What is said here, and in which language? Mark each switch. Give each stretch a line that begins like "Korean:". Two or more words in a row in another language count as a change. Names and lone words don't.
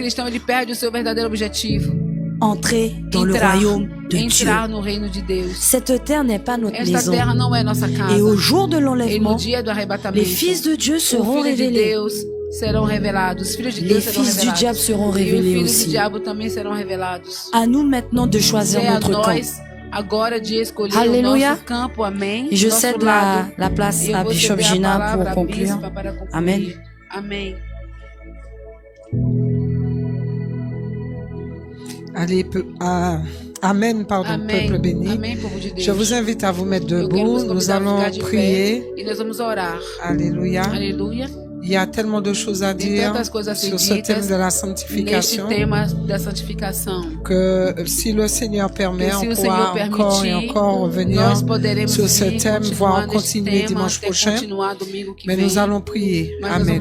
French: Entrer dans le royaume de Dieu. Cette terre n'est pas notre maison. Et au jour de l'enlèvement, les fils de Dieu seront révélés. Les fils du diable seront révélés aussi. À nous maintenant de choisir notre camp.
Portuguese: Agora de escolher
French: Alléluia.
Portuguese: o nosso campo, amém.
French: Et je cède la place à Bishop Gina pour conclure. Amen.
Portuguese: Amém.
French: Allez, Amen, pardon,
Portuguese: Amém.
French: peuple béni.
Portuguese: Amém, povo de Deus.
French: Je vous invite à vous mettre debout. Nous allons prier.
Portuguese: E nós vamos orar.
French: Alléluia.
Portuguese: Aleluia.
French: Il y a tellement de choses à dire sur ce thème de la sanctification que si le Seigneur permet, on pourra encore et encore revenir sur ce thème, voire continuer dimanche prochain. Mais nous allons prier. Amen.